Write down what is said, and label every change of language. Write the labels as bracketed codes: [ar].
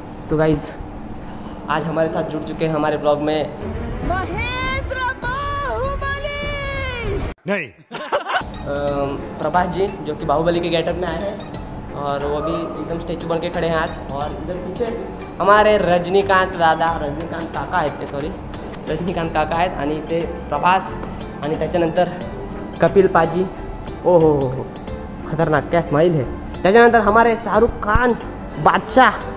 [hi] तो गाइज आज हमारे साथ जुड़ चुके हैं हमारे ब्लॉग में महेंद्र बाहुबली. नहीं. प्रभास जी जो कि बाहुबली के गेटअप में आए हैं और वो भी एकदम स्टैचू बन के खड़े हैं आज. और इधर पीछे हमारे रजनीकांत काका [mr] आहेत ते. सॉरी रजनीकांत काका आहेत आणि ते प्रभास आणि त्याच्यानंतर कपिल पाजी. [hi] ओ हो खतरनाक क्या स्माइल है. [mr] त्याच्यानंतर [hi] हमारे शाहरुख खान बादशाह.